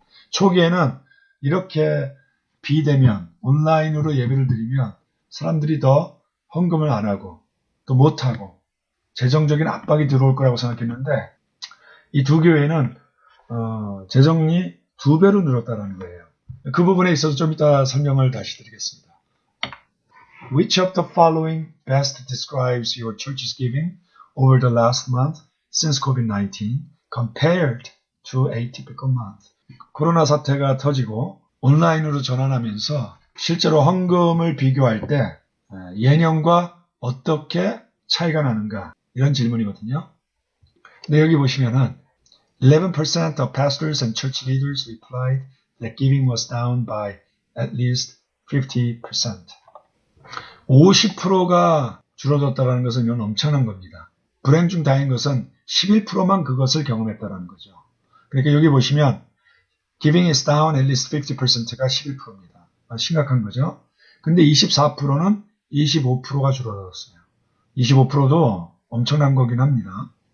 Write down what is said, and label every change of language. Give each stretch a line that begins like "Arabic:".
Korean: 초기에는 이렇게 비대면, 온라인으로 예배를 드리면 사람들이 더 헌금을 안 하고 또 못하고 재정적인 압박이 들어올 거라고 생각했는데 이 두 교회는 재정이 2배로 늘었다는 거예요. 그 부분에 있어서 좀 이따 설명을 다시 드리겠습니다.
English: Which of the following best describes your church's giving over the last month since COVID-19 compared to a typical month?
Korean: 코로나 사태가 터지고 온라인으로 전환하면서 실제로 헌금을 비교할 때 예년과 어떻게 차이가 나는가 이런 질문이거든요. 근데 여기 보시면은
English: 11% of pastors and church leaders replied that giving was down by at least 50%.
Korean: 50%가 줄어들었다는 것은 이건 엄청난 겁니다. 불행 중 다행인 것은 11%만 그것을 경험했다는 거죠. 그러니까 여기 보시면
English: giving is down at least 50%
Korean: 가 11%입니다. 심각한 거죠. 근데 24%는 25%가 줄어들었어요. 25%도 엄청난 거긴 합니다.